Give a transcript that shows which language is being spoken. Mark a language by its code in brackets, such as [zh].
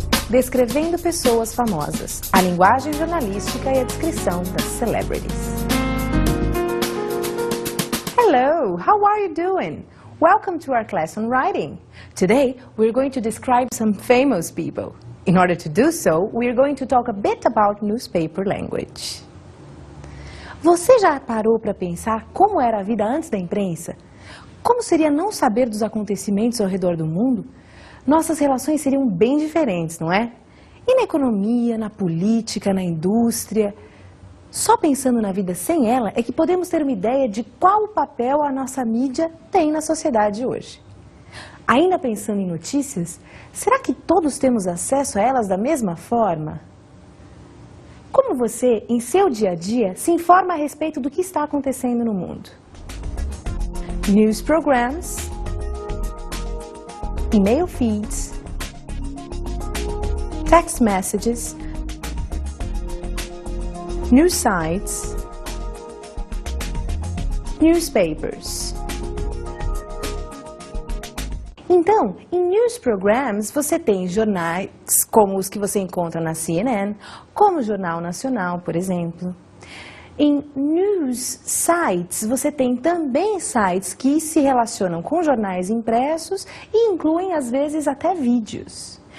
[pt] Descrevendo pessoas famosas, a linguagem jornalística e a descrição das celebrities. [en] Hello, how are you doing? Welcome to our class on writing. Today, we're going to describe some famous people. In order to do so, we're going to talk a bit about newspaper language. [pt] Você já parou para pensar como era a vida antes da imprensa? Como seria não saber dos acontecimentos ao redor do mundo? Nossas relações seriam bem diferentes, não é? E na economia, na política, na indústria? Só pensando na vida sem ela é que podemos ter uma ideia de qual papel a nossa mídia tem na sociedade hoje. Ainda pensando em notícias, será que todos temos acesso a elas da mesma forma? Como você, em seu dia a dia, se informa a respeito do que está acontecendo no mundo? [en] News programs, email feeds, text messages, news sites, newspapers. [pt] Então, em [en] news programs, [pt] você tem jornais como os que você encontra na CNN, como o Jornal Nacional, por exemplo. Em [en] news sites, [pt] você tem também sites que se relacionam com jornais impressos e incluem, às vezes, até vídeos.